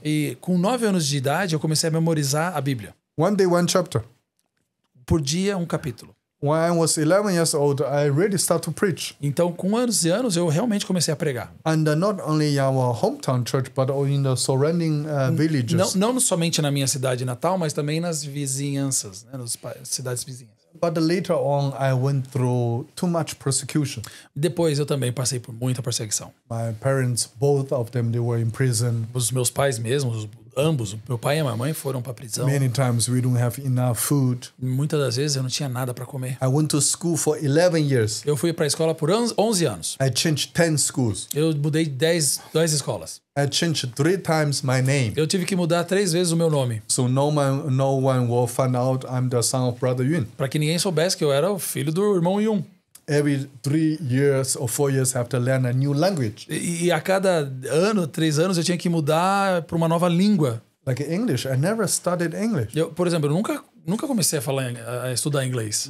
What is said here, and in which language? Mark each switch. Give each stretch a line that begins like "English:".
Portuguese: E com 9 anos de idade, eu comecei a memorizar a Bíblia.
English: One day, one chapter.
Portuguese: Por dia, um capítulo.
English: When I was 11 years old, I really started to preach.
Portuguese: Então, com anos e anos, eu realmente comecei a pregar.
English: And not only our hometown church, but in the surrounding villages.
Portuguese: Não somente na minha cidade natal, mas também nas vizinhanças, né? Nas cidades vizinhas.
English: But later on, I went through too much persecution.
Portuguese: Depois, eu também passei por muita perseguição.
English: My parents, both of them, they were in prison.
Portuguese: Os meus pais mesmos, ambos, meu pai e a minha mãe foram para a prisão.
English: Many times we don't have enough food.
Portuguese: Muitas das vezes eu não tinha nada para comer.
English: I went to school for 11 years.
Portuguese: Eu fui para a escola por 11 anos.
English: I changed 10 schools.
Portuguese: Eu mudei 10 escolas.
English: I changed 3 times my name.
Portuguese: Eu tive que mudar 3 vezes o meu nome.
English: So no one will find out I'm the son of Brother Yun.
Portuguese: Para que ninguém soubesse que eu era o filho do irmão Yun.
English: Every 3 years or 4 years, I have to learn a new language.
Portuguese: E a cada 3 anos, eu tinha que mudar para uma nova língua.
English: Like English, I never studied English.
Portuguese: Por exemplo, eu nunca comecei a estudar inglês.